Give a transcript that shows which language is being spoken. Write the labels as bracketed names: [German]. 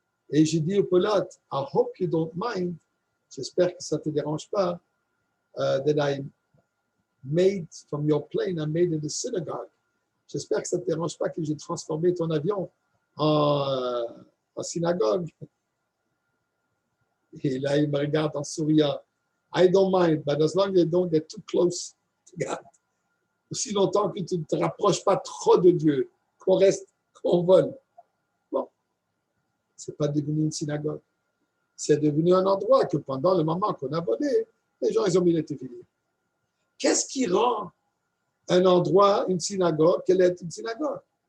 [French] Et j'ai dit au pilote, [English] I hope you don't mind, [French] j'espère que ça ne te dérange pas, [English] that I made from your plane, I made it a synagogue. [French] J'espère que ça ne te dérange pas que j'ai transformé ton avion en synagogue. Et là, il me regarde en souriant. [English] I don't mind, but as long as you don't get too close to God. [French] Aussi longtemps que tu ne te rapproches pas trop de Dieu, qu'on vole. Bon, ce n'est pas devenu une synagogue. C'est devenu un endroit que pendant le moment qu'on a volé, les gens, ils ont mis le tefillin. Qu'est-ce qui rend un endroit, une synagogue, qu'elle est une synagogue?